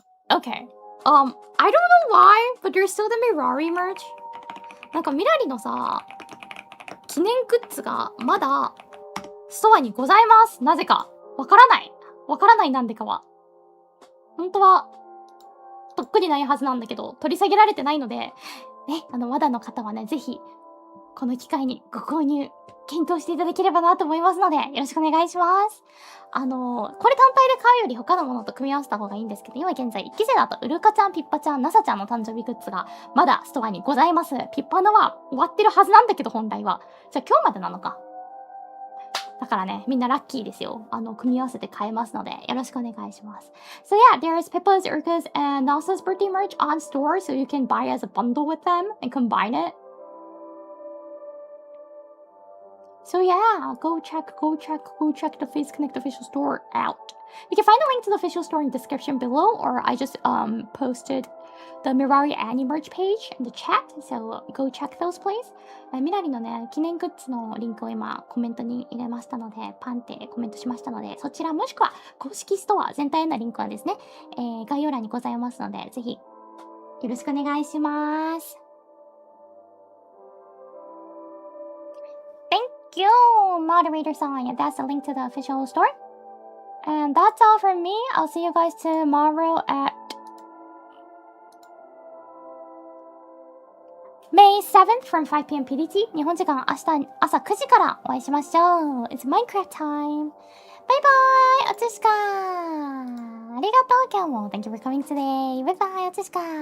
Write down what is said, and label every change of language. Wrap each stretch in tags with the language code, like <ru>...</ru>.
<en>Okay. I don't know why, but there's still the Mirari merch.</en> <ja>なんかミラリのさ、記念グッズがまだストアにございます。なぜか。わからない。わからないなんでかは。本当は、とっくにないはずなんだけど、取り下げられてないので、ね、まだの方はね、ぜひ、この機会にご購入、検討していただければなと思いますので、よろしくお願いします。これ単体で買うより他のものと組み合わせた方がいいんですけど、今現在1期生だとウルカちゃん、ピッパちゃん、ナサちゃんの誕生日グッズがまだストアにございます。ピッパのは終わってるはずなんだけど、本来は。じゃあ今日までなのか。だからね、みんなラッキーですよ。組み合わせて買えますので、よろしくお願いします。</ja> <en>So yeah, there's Pippa's, Uruka's, and Nasa's birthday merch on store, so you can buy as a bundle with them and combine it. So yeah, go check the Face Connect official store out. You can find the link to the official store in the description below, or I just posted the Mirari Annie merch page in the chat, so go check those please.</en> <ja>ミラリのね、記念グッズのリンクを今コメントに入れましたので、パンってコメントしましたので、そちらもしくは公式ストア全体へのリンクはですね、概要欄にございますので、ぜひよろしくお願いします。</ja> <en>Thank you, moderator sign. And that's the link to the official store. And that's all from me. I'll see you guys tomorrow at May 7th from 5 p.m. PDT.</en> <ja>日本時間明日朝9時からお会いしましょう。</ja> <en>It's Minecraft time. Bye bye,</en> <ja>おつしか。ありがとう、今日も。</ja> <en>Thank you for coming today. Bye bye,</en> <ja>おつしか。</ja>